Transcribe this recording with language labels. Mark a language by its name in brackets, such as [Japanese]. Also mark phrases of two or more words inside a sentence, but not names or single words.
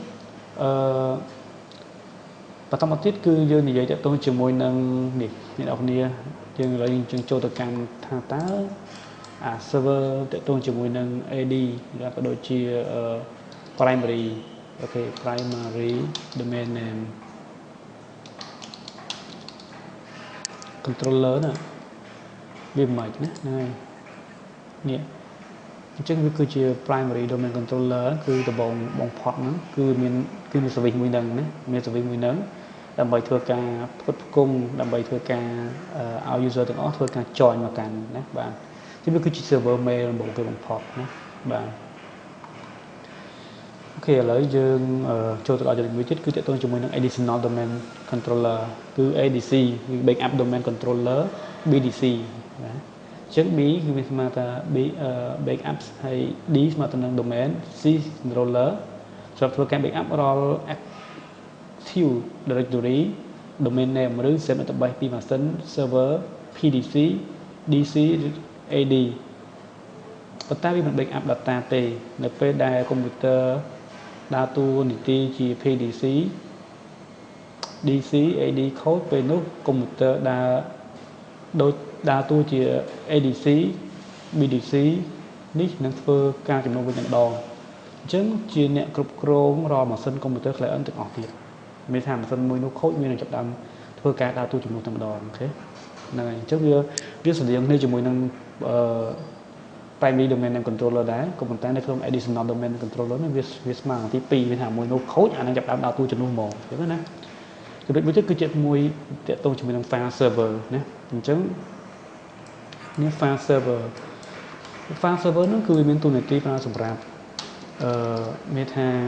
[Khmer] បន្តមកទៀតគឺយើងនិយាយតាក់ទងជាមួយនឹងនេះអ្នកនរគ្នាយើងឥឡូវយើងចូលទៅកាន់ថាតើអា server តាក់ទងជាមួយនឹង AD ឬក៏ដូចជា primary អូខេ [English] primary domain name [Khmer] controller ណាវាមិនណាហ្នឹងហើយនេះអញ្ចឹងវាគឺជា [English] primary domain controller [Khmer] គឺដំបូងបំផុតហ្នឹងគឺមាន service មួយហ្នឹងណាមាន service មួយហ្នឹងដើម្បីធ្វើការផ្គត់ផ្គង់ដើម្បីធ្វើការឲ្យ user ទាំងអស់ធ្វើការ join មកកាន់ណាបាទអញ្ចឹងវាគឺជា [English] server mail [Khmer] ដំបូងគេបំផុតណាបាទ អូខេឥឡូវយើងចូលទៅដល់ចំណុចមួយទៀតគឺទាក់ទងជាមួយនឹង [English] additional domain controller [Khmer] គឺ ADC គឺ [English] backup domain controller [Khmer] BDC ណាអញ្ចឹង B គឺវាស្មើថា backup ហើយ D ស្មើទៅនឹង [English] domain C controller [Khmer] សម្រាប់ធ្វើការ backup រាល់ [English] active directory domain name [Khmer] ឬ [English] SAM database [Khmer] ពីម៉ាស៊ីន server PDC DC AD ប៉ុន្តែវាមិន backup data ទេនៅពេលដែលកុំព្យូទ័រដើរតួនាទីជា PDC DC AD code ពេលនោះកុំព្យូទ័រដើរតួជា ADC BDC នេះនឹងធ្វើការចំណុះវិញម្ដងអញ្ចឹងជាអ្នកគ្រប់គ្រងរា ល់ម៉ាស៊ីនកុំព្យូទ័រ client ទាំងអស់ទៀតមានថាម៉ាស៊ីនមួយនោះខូចវានឹងចាប់ដើមធ្វើការដើរតួជំនួសតែម្ដងអូខេហ្នឹងហើយអញ្ចឹងវាស្រដៀងគ្នាជាមួយនឹង [English] primary domain name controller [Khmer] ដែរក៏ប៉ុន្តែនៅក្នុង [English] additional domain controller [Khmer] នេះវាស្មើនឹងទី2វាថាមួយនោះខូចអានឹងចាប់ដើមដើរតួជំនួសហ្មងអញ្ចឹងណាចំណុចមួយទៀតគឺជាមួយតាក់ទងជាមួយនឹង [English] file server [Khmer] ណាអញ្ចឹងនេះ [English] file server [Khmer] នោះគឺវាមានទូនាទីប្រើសម្រាប់មានថា